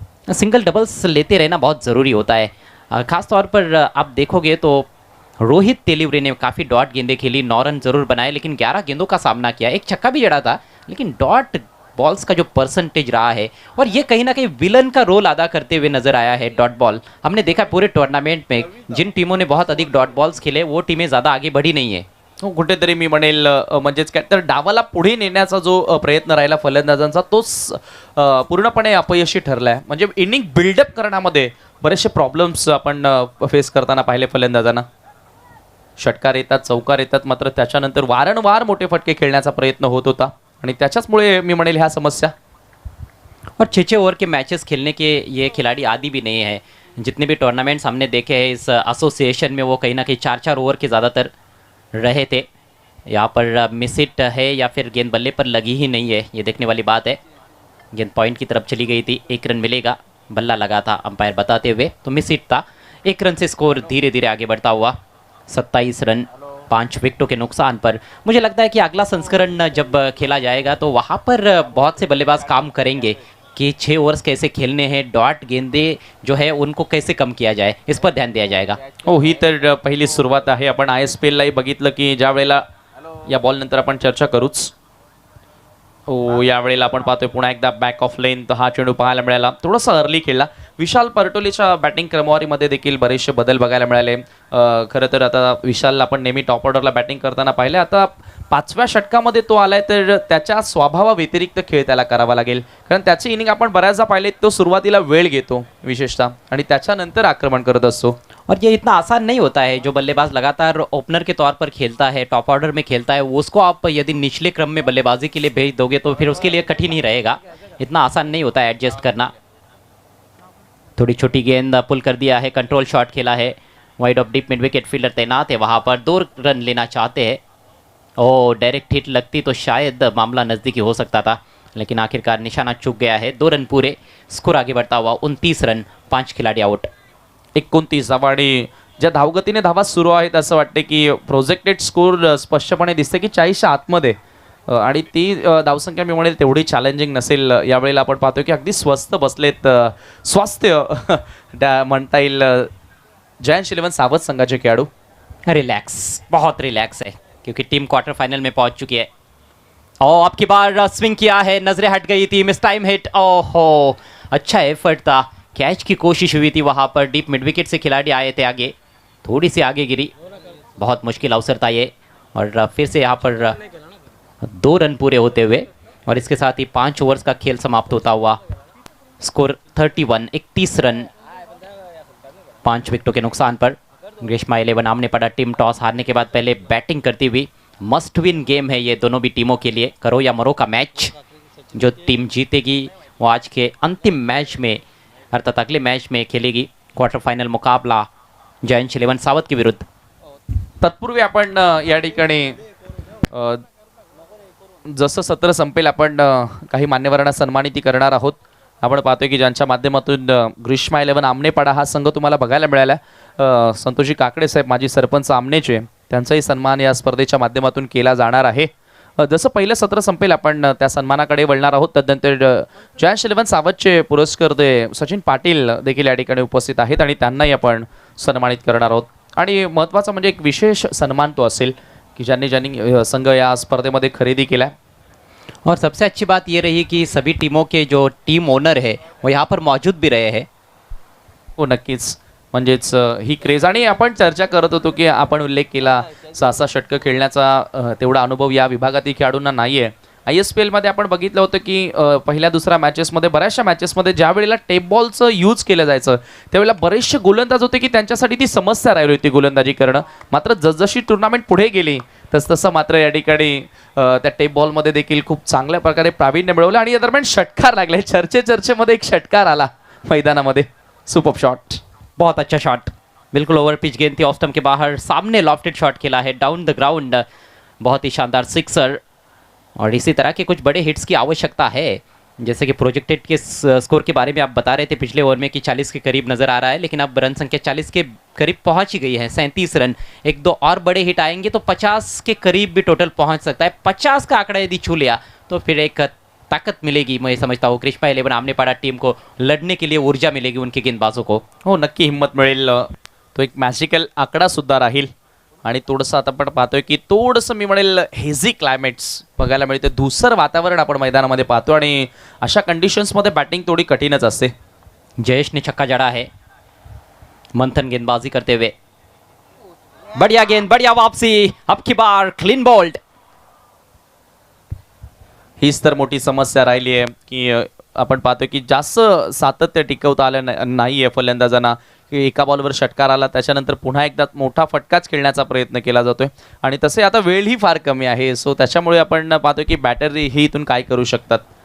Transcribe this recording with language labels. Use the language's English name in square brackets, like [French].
[Hindi] Single doubles लेते रहना बहुत ज़रूरी होता है। खास तौर पर आप देखोगे तो रोहित तेलीवरे ने काफ़ी डॉट गेंदें खेली, 9 रन जरूर बनाए, लेकिन 11 गेंदों का सामना किया। एक छक्का भी जड़ा था, लेकिन डॉट बॉल्स का जो परसेंटेज रहा है, और ये कहीं ना कहीं विलन का रोल अदा करते हुए नजर आया है। डॉट बॉल हमने देखा पूरे टूर्नामेंट में जिन टीमों ने बहुत अधिक डॉट बॉल्स खेले वो टीमें ज़्यादा आगे बढ़ी नहीं है। [Marathi] हो, कुठेतरी मी म्हणेल म्हणजेच काय तर डावाला पुढे नेण्याचा जो प्रयत्न राहिला फलंदाजांचा तोच पूर्णपणे अपयशी ठरलाय. म्हणजे इनिंग बिल्डअप करण्यामध्ये बरेचसे प्रॉब्लेम्स आपण फेस करताना पाहिले फलंदाजांना. षटकार येतात, चौकार येतात, मात्र त्याच्यानंतर वारंवार मोठे फटके खेळण्याचा प्रयत्न होत होता आणि त्याच्याचमुळे मी म्हणेल ह्या समस्या. [Hindi] और 6-6 ओवर के मैचेस खेलने के ये खिलाड़ी आदी भी नहीं है। जितने भी टूर्नामेंट्स हमने देखे हैं इस एसोसिएशन में, वो कहीं ना कहीं 4-4 ओवर के ज़्यादातर रहे थे। यहाँ पर मिस हिट है या फिर गेंद बल्ले पर लगी ही नहीं है, ये देखने वाली बात है। गेंद पॉइंट की तरफ चली गई थी, 1 रन मिलेगा, बल्ला लगा था अंपायर बताते हुए, तो मिस हिट था। 1 रन से स्कोर धीरे धीरे आगे बढ़ता हुआ 27 रन 5 विकेटों के नुकसान पर। मुझे लगता है कि अगला संस्करण जब खेला जाएगा तो वहाँ पर बहुत से बल्लेबाज काम करेंगे कि 6 ओवर्स कैसे खेलने हैं, डॉट गेंदे जो है उनको कैसे कम किया जाए, इस पर ध्यान दिया जाएगा। [Marathi] हो, ही तर पहिली सुरुवात आहे. आपण ISPLलाही बघितलं की ज्या वेळेला या बॉल नंतर आपण चर्चा करूच. हो, यावेळेला आपण पाहतोय पुन्हा एकदा बॅक ऑफ लेंथ हा चेंडू पाहायला मिळाला. थोडासा अर्ली खेळला. विशाल परटोलीच्या बॅटिंग क्रमवारीमध्ये देखील बरेचसे बदल बघायला मिळाले. खरं तर आता विशालला आपण नेहमी टॉप ऑर्डरला बॅटिंग करताना पाहिले. आता 5व्या षटकामध्ये तो आलाय तर त्याच्या स्वभावाव्यतिरिक्त खेळ त्याला करावा लागेल, कारण त्याची इनिंग आपण बऱ्याचदा पाहिले तो सुरुवातीला वेळ घेतो विशेषतः आणि त्याच्यानंतर आक्रमण करत असतो. [Hindi] और ये इतना आसान नहीं होता है। जो बल्लेबाज लगातार ओपनर के तौर पर खेलता है, टॉप ऑर्डर में खेलता है, उसको आप यदि निचले क्रम में बल्लेबाजी के लिए भेज दोगे तो फिर उसके लिए कठिन ही रहेगा। इतना आसान नहीं होता है एडजस्ट करना। थोड़ी छोटी गेंद पुल कर दिया है, कंट्रोल शॉट खेला है, wide of deep mid wicket fielder तैनात है वहाँ पर, 2 रन लेना चाहते हैं। ओ डायरेक्ट हिट लगती तो शायद मामला नज़दीकी हो सकता था, लेकिन आखिरकार निशाना चूक गया है। 2 रन पूरे, स्कोर आगे बढ़ता हुआ 29 रन 5 खिलाड़ी आउट। [Marathi] 29 आणि ज्या धावगतीने धावा सुरू आहेत असं वाटते की प्रोजेक्टेड स्कोर स्पष्टपणे दिसते की 40च्या आतमध्ये आणि ती धावसंख्या मी म्हणेल तेवढी चॅलेंजिंग नसेल. यावेळेला आपण पाहतोय की अगदी स्वस्त बसलेत स्वास्थ्य म्हणता येईल जयंत 11 सावध संघाचे खेळाडू. [Hindi] रिलैक्स, बहुत रिलैक्स है क्योंकि टीम क्वार्टर फाइनल में पहुंच चुकी है। और अब की बार स्विंग किया है, नजरें हट गई थी, मिस टाइम हिट। ओहो, अच्छा एफर्ट था, कैच की कोशिश हुई थी वहाँ पर, डीप मिड विकेट से खिलाड़ी आए थे आगे, थोड़ी सी आगे गिरी, बहुत मुश्किल अवसर था ये। और फिर से यहाँ पर 2 रन पूरे होते हुए और इसके साथ ही 5 ओवर्स का खेल समाप्त होता हुआ स्कोर 31 रन 5 विकेटों के नुकसान पर। ग्रीष्मा 11 आमने पड़ा। टीम टॉस हारने के बाद पहले बैटिंग करती हुई, मस्ट विन गेम है ये दोनों भी टीमों के लिए, करो या मरो का मैच। जो टीम जीतेगी वो आज के अंतिम मैच में अर्थात अगले मैच में खेलेगी क्वार्टर फाइनल मुकाबला जयंत 11 सावध के विरुद्ध। [Marathi] तत्पूर्वी आपण या ठिकाणी जसं सत्र संपेल आपण काही मान्यवरांना सन्मानित करणार आहोत. आपण पाहतोय की ज्यांच्या माध्यमातून ग्रीष्मा 11 आमनेपाडा हा संघ तुम्हाला बघायला मिळाला. संतोषजी काकडे साहेब माजी सरपंच आमनेचे, त्यांचाही सन्मान या स्पर्धेच्या माध्यमातून केला जाणार आहे. जसं पहिलं सत्र संपेल आपण त्या सन्मानाकडे वळणार आहोत. तदनंतर जयंत 11 सावधचे पुरस्कर्ते सचिन पाटील देखील या ठिकाणी उपस्थित आहेत आणि त्यांनाही आपण सन्मानित करणार आहोत. आणि महत्त्वाचा म्हणजे एक विशेष सन्मान तो असेल कि ज्यांनी संघ या स्पर्धेमध्ये खरेदी केला. [Hindi] और सबसे अच्छी बात ये रही कि सभी टीमों के जो टीम ओनर है वो यहाँ पर मौजूद भी रहे हैं. [Marathi] हो नक्कीच, म्हणजेच ही क्रेज. आणि आपण चर्चा करत होतो की आपण उल्लेख केला 6 षटकं खेळण्याचा तेवढा अनुभव या विभागातील खेळाडूंना नाही आहे. ISPL मध्ये आपण बघितलं होतं की पहिल्या दुसऱ्या मॅचेसमध्ये बऱ्याचशा मॅचेसमध्ये ज्या वेळेला टेप बॉलचं यूज केलं जायचं त्यावेळेला बरेचसे गोलंदाज होते की त्यांच्यासाठी ती समस्या राहिली होती गोलंदाजी करणं. मात्र जसजशी टुर्नामेंट पुढे गेली तसतसं मात्र या ठिकाणी त्या टेप बॉलमध्ये देखील खूप चांगल्या प्रकारे प्रावीण्य मिळवलं आणि या दरम्यान षटकार लागले. चर्चेमध्ये एक षटकार आला मैदानामध्ये. [English] super shot, [Hindi] बहुत अच्छा शॉट, बिल्कुल ओवर पिच गेंद थी, ऑफ स्टंप के बाहर, सामने लॉफ्टेड शॉट खेला है डाउन द ग्राउंड, बहुत ही शानदार सिक्सर. और इसी तरह के कुछ बड़े हिट्स की आवश्यकता है जैसे कि प्रोजेक्टेड के स्कोर के बारे में आप बता रहे थे पिछले ओवर में कि 40 के करीब नज़र आ रहा है, लेकिन अब रन संख्या 40 के करीब पहुंच ही गई है, 37 रन। एक दो और बड़े हिट आएंगे तो 50 के करीब भी टोटल पहुंच सकता है। 50 का आंकड़ा यदि छू लिया तो फिर एक ताकत मिलेगी, मैं समझता हूँ ग्रीष्मा 11 आमने पाड़ा टीम को लड़ने के लिए ऊर्जा मिलेगी उनके गेंदबाजों को। [Marathi] हो, नक्की हिंमत मिळेल. तो एक मॅजिकल आकडा सुद्धा राहील. आणि थोडंसं आता आपण पाहतोय की थोडंसं मी म्हणेल हेझी क्लायमेट्स बघायला मिळते. धुसर वातावरण आपण मैदानामध्ये पाहतो आणि अशा कंडिशन्समध्ये बॅटिंग थोडी कठीणच असते. [Hindi] जयेश ने छक्का जड़ा है, मंथन गेंदबाजी करते हुए, बढ़िया गेंद, बढ़िया वापसी, अब की बार क्लीन बोल्ड। [Marathi] हीच तर मोठी समस्या राहिली आहे की आपण पाहतोय की जास्त सातत्य टिकवता आलं नाहीये फलंदाजांना. की एका बॉलवर षटकार आला त्याच्यानंतर पुन्हा एकदा मोठा फटकाच खेळण्याचा प्रयत्न केला जातोय आणि तसे आता वेळही फार कमी आहे. सो त्याच्यामुळे आपण पाहतोय की बॅटर ही इथून काय करू शकतात.